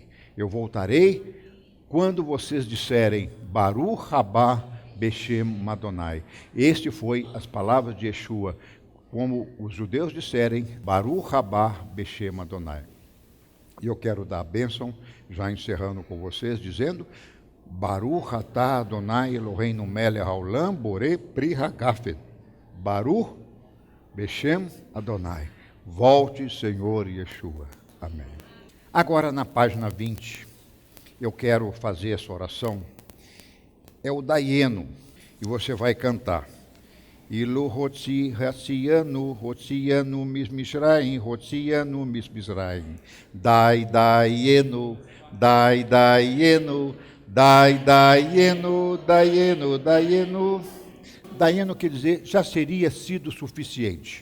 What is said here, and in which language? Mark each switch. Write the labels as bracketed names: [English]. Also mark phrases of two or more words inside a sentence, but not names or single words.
[Portuguese] Eu voltarei quando vocês disserem, [Hebrew] ברוך הבא בשם אדוני. [Portuguese] Este foi as palavras de Yeshua, como os judeus disserem, [Hebrew] ברוך הבא בשם אדוני. [Portuguese] E eu quero dar a bênção, já encerrando com vocês, dizendo, [Hebrew] ברוך אתה אדוני אלוהינו מלך העולם בורא פרי הגפן. ברוך בשם אדוני. [Portuguese] Volte, Senhor Yeshua. Amém. Agora, na página 20, eu quero fazer essa oração. É o Dayenu, e você vai cantar. [Hebrew] אילו הוצי הוציאנו ממצרים הוציאנו ממצרים. דיינו דיינו דיינו דיינו. [Portuguese] Dayenu quer dizer, já seria sido suficiente.